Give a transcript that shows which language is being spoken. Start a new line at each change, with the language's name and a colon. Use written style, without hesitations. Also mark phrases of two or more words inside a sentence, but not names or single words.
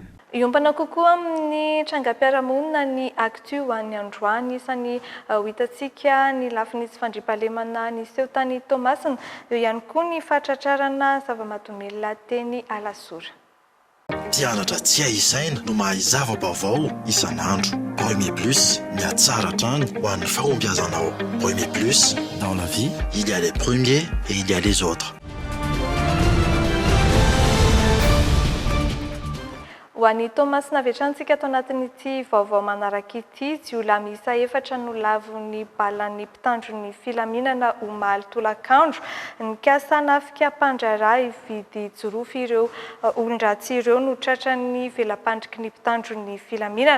Malagasy: Iompana kokoa amin'ny trangam-piarahamonina ny actu ho an'ny androany, isan'ny hitantsika ny lafiny tsy fandriampahalemana niseho tany Tomasina, eo ihany koa ny fahatratrarana zava-mahadomelina teny Alasora. Mpianatra tsy aisaina no mahay zava-baovao isan'andro. Premier Plus, miatsara hatrany ho an'ny fahombiazanao.
French: Premier Plus, dans la vie, il y a les premiers et il y a les autres.
Malagasy: Ho an'ny Tomasina vetrantsika ato anatin'ity vaovao manaraka ity, jiolahy miisa 4 no lavon'ny balan'ny mpitandron'ny filaminana omaly tolakandro. Nikasa nafika mpandraraha hividy jorofo ireo olon-dratsy ireo no tratran'ny velapandriky ny mpitandron'ny filaminana.